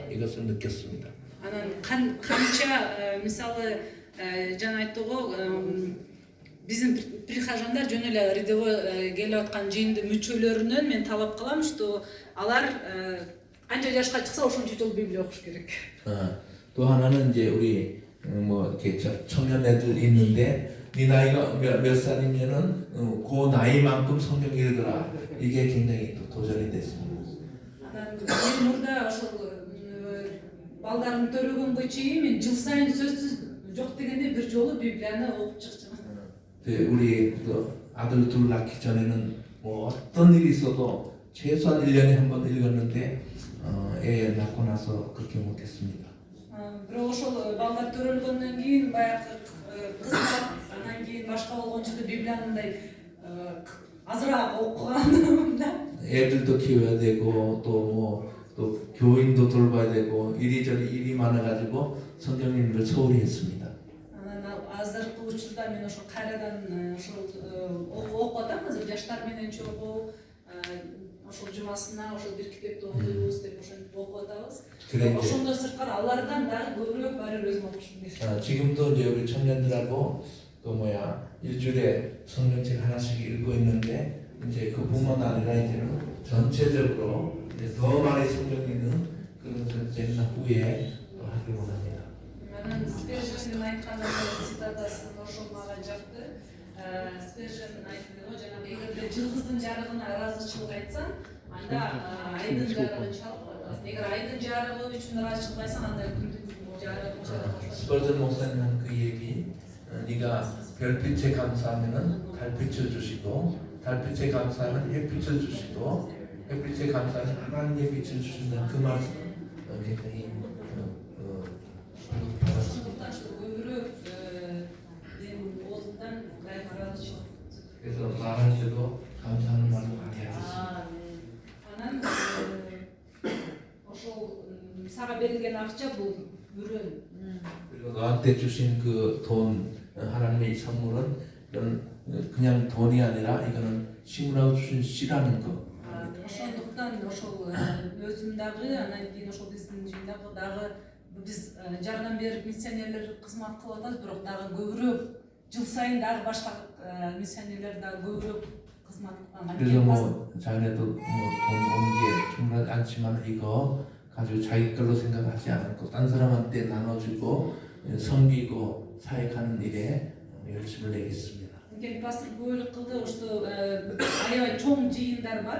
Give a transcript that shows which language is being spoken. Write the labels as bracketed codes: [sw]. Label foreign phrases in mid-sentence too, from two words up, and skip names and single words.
[ko] 이것을 느꼈습니다. [ky] анан канча мисалы жана айтты го биздин прихожандар жөн эле рядовой келип аткан жыйындын мүчөлөрүнөн мен талап кылам, [ru] что алар [ky] канча жашка чыкса ошончо жыл библия окуш керек. [ko] 또 하나는 이제 우리 뭐 이렇게 청년애들 있는데 네 나이가 몇 살이면은 그 나이만큼 성경 읽어라. 이게 굉장히 또 도전이 됐습니다. [ky] Мен мурда ошол балдарым төрөгөнгө чейин мен жыл сайын сөзсүз жок дегенде бир жолу библияны окуп чыкчумун. [ko] 우리 그 아들 둘 낳기 전에는 뭐 어떤 일이 있어도 최소한 1년에 한 번 읽었는데 애 낳고 나서 그렇게 못했습니다. [ky] Бирок ошол балдар төрөлгөндөн кийин баягы кызмат анан кийин башка болгончу библияны мындай азыраак окугам да. [ko] 애들도 키워야 되고 또 교인도 돌봐야 되고 이리저리 일이 많아가지고 성경 읽기를 소홀히 했습니다. [ky] Азыркы учурда мен ошо кайрадан ошол окуп атам, азыр жаштар менен чогуу ошол жумасына ошол бир китепти окуйбуз деп ошентип окуп атабыз. ошондон сырткары алардан дагы көбүрөөк баары өзүм окушум келет. [ko] 지금도 이제 우리 청년들하고 일주일에 성경책 하나씩 읽고 있는데 이제 그뿐만 아니라 이제는 전체적으로 이제 더 많이 성경 읽는 그런 것을 이제 후에 또 하길 원합니다. [ky] Анан Сперженин айткан цитатасын ошол мага жакты. Спержен айтты го жанагы эгерде жылдыздын жарыгына ыраазычылык айтсаң, анда айдын жарыгын чалып атасың. Эгер айдын жарыгы үчүн ыраазычылык айтсаң, анда күндүн жарыгын чалып. [ko] 스펄전 목사님 한 그 얘기, 네가 별빛에 감사하면은 달빛을 주시고, 달빛에 감사하면 햇빛을 주시고, 햇빛에 감사하면 하나님의 빛을 주신다는 그 말씀 굉장히 받았습니다. 그래서 말할 때도 감사하는 말을 많이 하겠습니다. [ky] анан ошол сага берилген акча бул үрөн. [ko] 그리고 너한테 주신 그 돈, 하나님의 이 선물은 이건 그냥 돈이 아니라 이거는 식물하고 주신 씨라는 거. [ky] ошондуктан ошол өзүм дагы анан кийин ошол биздин жыйындагы дагы биз жардам берип миссионерлер кызмат кылып атабыз, бирок дагы көбүрөөк жыл сайын дагы башка миссионерлер дагы көбүрөөк кызмат кылган. [ko] 그래서 뭐 자기네도 뭐 돈 오는 게 충분하지 않지만 이거 가지고 자기 걸로 생각하지 않고 딴 사람한테 나눠주고 섬기고 사역하는 일에 열심을 내겠습니다. [ky] Пастор бөлүк кылды, что аябай чоң жыйындар бар.